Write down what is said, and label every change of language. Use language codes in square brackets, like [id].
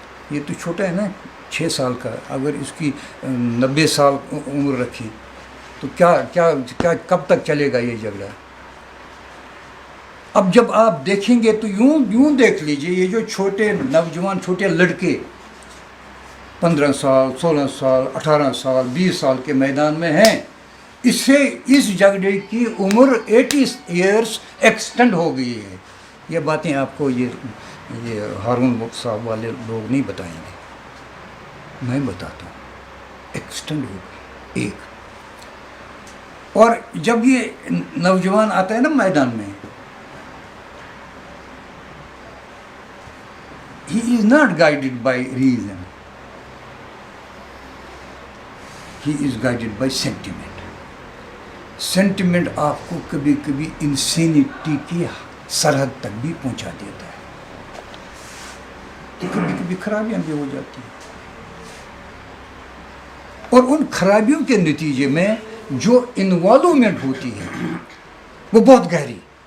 [ur] یہ تو چھوٹا ہے نا، 6 سال کا. اگر اس کی 90 سال عمر رکھی تو کیا کب تک چلے گا یہ جھگڑا؟ اب جب آپ دیکھیں گے تو یوں دیکھ لیجئے، یہ جو چھوٹے نوجوان، چھوٹے لڑکے 15 سال 16 سال 18 سال 20 سال کے میدان میں ہیں، اس جھگڑے کی عمر 80 ایئرس ایکسٹینڈ ہو گئی ہے. یہ باتیں آپ کو یہ ہارون صاحب والے لوگ نہیں بتائیں گے، میں بتاتا ہوں. ایکسٹینڈ ہو گئی ایک. اور جب یہ نوجوان آتا ہے نا میدان میں، [en] he is not guided by reason, he is guided by sentiment. [ur] Sentiment آپ کو کبھی کبھی انسینٹی کی سرحد تک بھی پہنچا دیتا ہے، تو کبھی کبھی خرابیاں بھی ہو جاتی ہیں. اور ان خرابیوں کے نتیجے میں جو انوالومنٹ ہوتی ہے وہ بہت گہری.